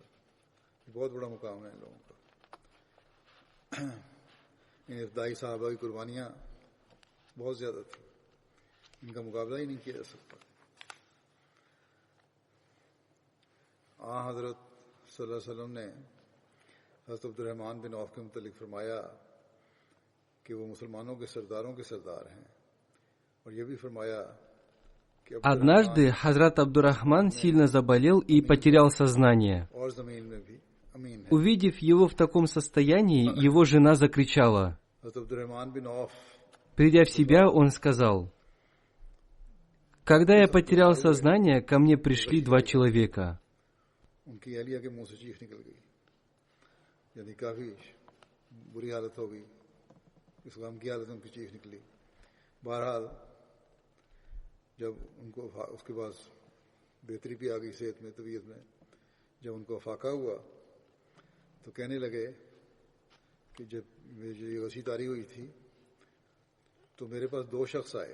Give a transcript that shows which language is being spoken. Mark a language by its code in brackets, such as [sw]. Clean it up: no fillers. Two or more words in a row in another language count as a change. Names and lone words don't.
[ur] بہت بڑا مقام ہے ان لوگوں کا۔ ان ابتدائی صحابہ کی قربانیاں بہت زیادہ تھی، ان کا مقابلہ ہی نہیں کیا جا سکتا. حضرت [ar] صلى الله عليه وسلم [ur] نے حضرت عبدالرحمٰن بن عوف کے متعلق فرمایا کہ وہ مسلمانوں کے سرداروں کے سردار ہیں، اور یہ بھی فرمایا کہ [ru] Однажды Хазрат Абдурахман сильно заболел и потерял сознание. [ur] اور زمین میں بھی امین ہے. [ru] Увидев его в таком состоянии, его жена закричала. [ur] حضرت عبدالرحمٰن بن عوف [ru] Придя в себя, он сказал: «Когда я потерял сознание, ко мне пришли два человека. [ur] ان کی اہلیہ کے منہ سے چیخ نکل گئی، یعنی کافی بری حالت ہو گئی، اس غم کی حالت میں ان کی چیخ نکلی. بہرحال جب ان کو اس کے بعد بہتری بھی آ گئی صحت میں، طبیعت میں، جب ان کو فاقہ ہوا تو کہنے لگے کہ جب یہ غشی طاری ہوئی تھی تو میرے پاس دو شخص آئے.